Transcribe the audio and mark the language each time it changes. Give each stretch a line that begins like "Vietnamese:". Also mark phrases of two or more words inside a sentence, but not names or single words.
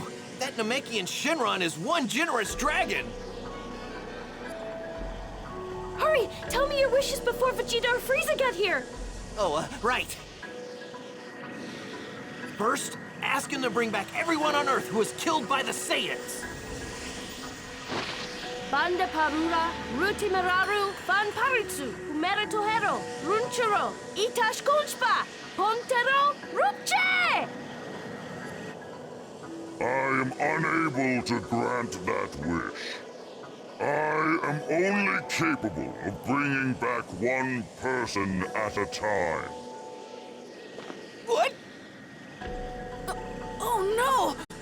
English: That Namekian Shenron is one generous dragon! Hurry! Tell me your wishes before Vegeta or Freeza get here! Oh, right. First, ask him to bring back everyone on Earth who was killed by the Saiyans. Banda Parura, Rutimeraru, Van Paritsu, Umeritohero, Runchuro, Itash Kulchpa, Pontero, Rupche! I am unable to grant that wish. I am only capable of bringing back one person at a time. What? Oh no!